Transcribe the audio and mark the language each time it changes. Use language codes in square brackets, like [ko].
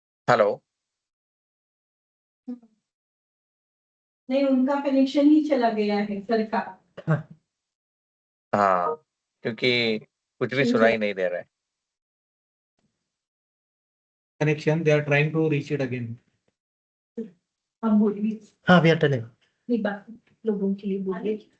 [en] Hello. [hi] नहीं, उनका connection ही चला गया है सर का। हाँ, क्योंकि कुछ भी सुनाई नहीं दे रहा है। [en] Connection, they are trying to reach it again. [hi] हम बोलिए, [en] हाँ, we are telling. [hi] एक बात लोगों के लिए बोलिए।